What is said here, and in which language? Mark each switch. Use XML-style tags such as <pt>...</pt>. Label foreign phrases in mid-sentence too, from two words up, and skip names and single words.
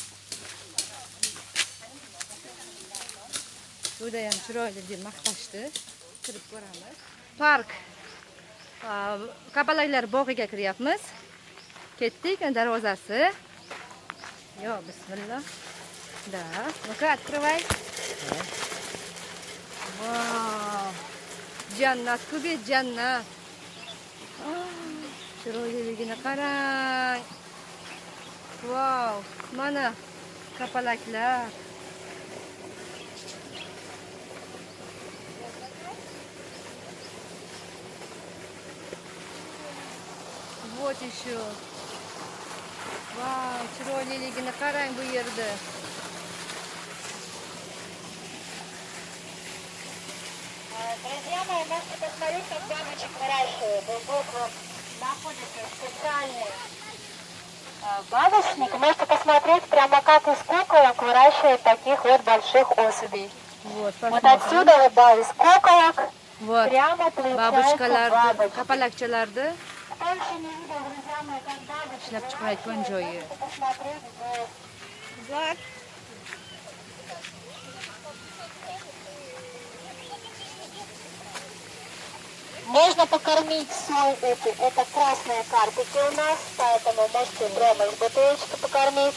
<uz>Juda ham chiroyli deb maqtashdi. Kirib ko'ramiz. Park Kapalaklar bog'iga kiryapmiz. Ketdik, darvozasi. Yo, bismillah.</uz> <ru>Да, ну-ка, открывай.</ru> <uz>Vau! Jannat-ku bu jannat. Chiroyliligini qarang. Vau, mana kapalaklar.</uz> <ru>Вот еще.</ru> <uz>Vau, chiroyliligini qarang bu yerda.</uz> <ru>Друзья мои, можете посмотреть, как бабочек выращивают. Глубоко находится специальный бабочник. Можете посмотреть прямо как из куколок выращивают таких вот больших особей. Вот отсюда вот, да, из куколок вот. Прямо получается бабочки.</ru> <uz>Kapalakchalarni</uz> <ru>Кто еще не видел, друзья мои, как бабочек</ru> <uz>ishlab chiqarayotgan joyi.</uz> <ru>посмотреть здесь. Вот. Можно покормить соль это красные карпики у нас, поэтому можете прямо из бутылочки покормить.</ru>